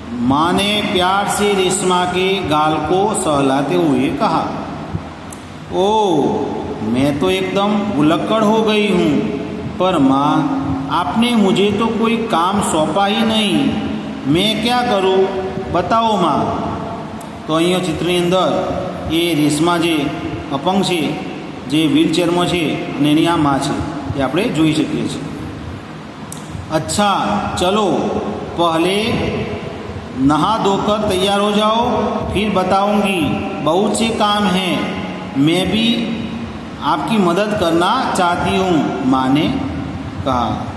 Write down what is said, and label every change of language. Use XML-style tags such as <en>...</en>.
<hi>माँ ने प्यार से रेशमा के गाल को सहलाते हुए कहा. ओह, मैं तो एकदम भुलक्कड़ हो गई हूँ. पर माँ, आपने मुझे तो कोई काम सौंपा ही नहीं. मैं क्या करूँ, बताओ माँ.</hi> <gu>तो અહીંયા ચિત્રની અંદર એ રેશમા જે અપંગ છે, જે વ્હીલચેરમાં છે અને એની આ માં છે, એ આપણે જોઈ શકીએ છીએ.</gu> <hi>अच्छा चलो, पहले नहा धोकर तैयार हो जाओ, फिर बताऊंगी. बहुत से काम हैं, मैं भी आपकी मदद करना चाहती हूँ, माँ ने कहा.</hi>